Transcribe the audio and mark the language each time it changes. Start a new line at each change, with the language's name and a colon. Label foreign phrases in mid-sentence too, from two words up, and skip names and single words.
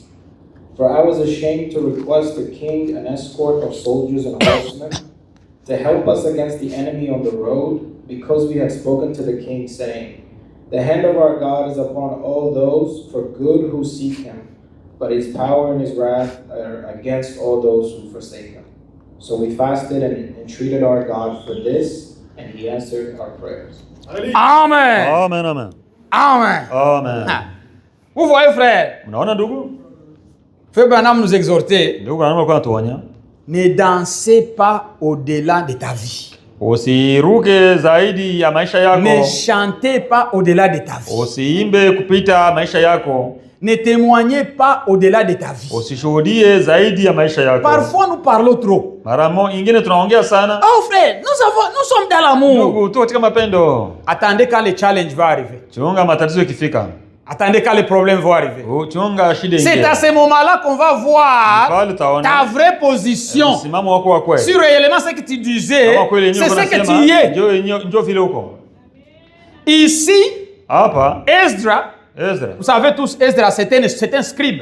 English: For I was ashamed to request the king an escort of soldiers and horsemen to help us against the enemy on the road, because we had spoken to the king, saying, the hand of our God is upon all those for good who seek him, but his power and his wrath are against all those who forsake him. So we fasted and entreated our God for this, and he answered our prayers. Amen. Amen, amen. Amen. Amen.
French: Vous voyez, frère?
Swahili: Unaona ndugu?
French: Frère Branham nous exhortait.
Swahili: Ndugu Branham alikuwa anatuonya.
French: Ne dansez pas au-delà de ta vie.
Swahili: Usiruke zaidi ya maisha yako.
French: Ne chantez pas au-delà de ta vie.
Swahili: Usiimbe kupita maisha yako.
French: Ne témoignez pas au-delà de ta vie.
Swahili: Usishuhudie zaidi ya maisha yako.
French: Parfois nous parlons trop.
Swahili: Mara ingine tunaongea sana.
French: Oh frère, nous sommes dans l'amour.
Swahili: Ndugu, tu katika mapendo.
French: Attendez quand le challenge va arriver.
Swahili: Chunga matatizo ikifika.
French: Attendez quand les problèmes vont arriver.
Swahili: Chunga shida
French: C'est à ce moment-là qu'on va voir ta vraie position. Si réellement ce que tu disais, c'est ce que tu es. Ici, Esdra, vous savez tous, Esdra c'était un scribe.